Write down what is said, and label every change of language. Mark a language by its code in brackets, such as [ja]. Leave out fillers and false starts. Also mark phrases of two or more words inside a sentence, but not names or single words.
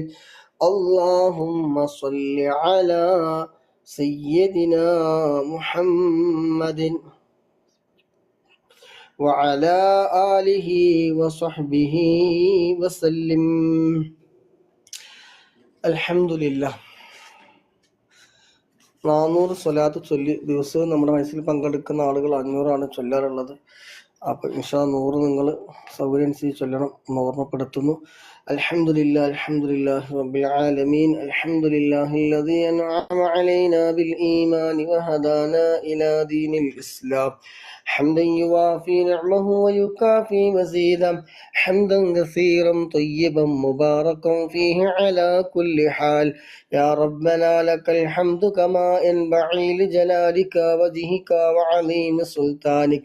[ar] اللهم صل على سيدنا محمد وعلى آله وصحبه وسلم. الحمد لله. [ml] 400 സ്വലാത്ത് ചൊല്ലി ദിവസവും നമ്മുടെ മനസ്സിൽ പങ്കെടുക്കുന്ന ആളുകൾ 500 ചൊല്ലാറുള്ളത്. അപ്പോൾ ഇൻഷാ 100 നിങ്ങൾ സൗകര്യം അനുസരിച്ച് ചൊല്ലണം എന്ന് ഓർമ്മപ്പെടുത്തുന്നു. [ar] الحمد لله رب العالمين الحمد لله الذي أنعم علينا بالإيمان وهدانا إلى دين الإسلام حمدا يوافي نعمه ويكافي مزيدا حمدا كثيرا طيبا مباركا فيه على كل حال يا ربنا لك الحمد كما ينبغي لجلالك وجهك وعظيم سلطانك